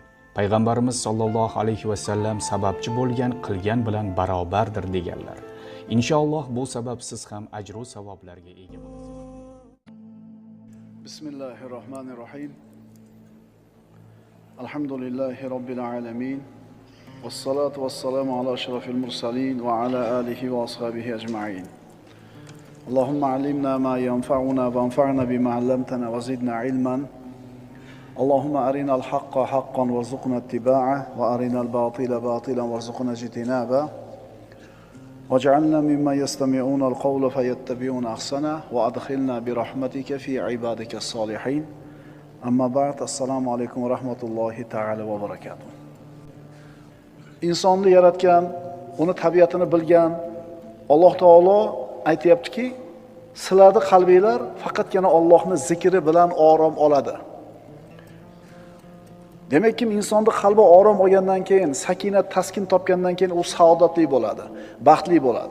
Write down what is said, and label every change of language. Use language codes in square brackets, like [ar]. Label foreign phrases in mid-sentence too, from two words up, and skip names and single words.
[uz] Payg'ambarimiz [ar] صلى الله عليه وسلم [uz] sababchi bo'lgan qilgan bilan barobardir deganlar. Inshaalloh bu sababsiz ham ajr va savoblarga ega bo'lasiz. [ar] بسم الله الرحمن الرحيم. الحمد لله رب العالمين. والصلاة والسلام على أشرف المرسلين وعلى آله وأصحابه أجمعين. اللهم علمنا ما ينفعنا وانفعنا بما علمتنا وزدنا علما. اللهم أرنا الحق حقا وارزقنا اتباعه وأرنا الباطل باطلا وارزقنا اجتنابه. واجعلنا ممن يستمعون القول فيتبعون أحسنه وأدخلنا برحمتك في عبادك الصالحين. أما بعد, السلام عليكم ورحمة الله تعالى وبركاته. [uz] Insonni yaratgan, uni tabiatini bilgan Alloh taolo aytayaptiki, sizlarning qalbinglar faqatgina Allohning zikri bilan orom oladi. Demak, kim insonning qalbi orom olgandan keyin, sakinat, taskin topgandan keyin u saodatli bo'ladi, baxtli bo'ladi.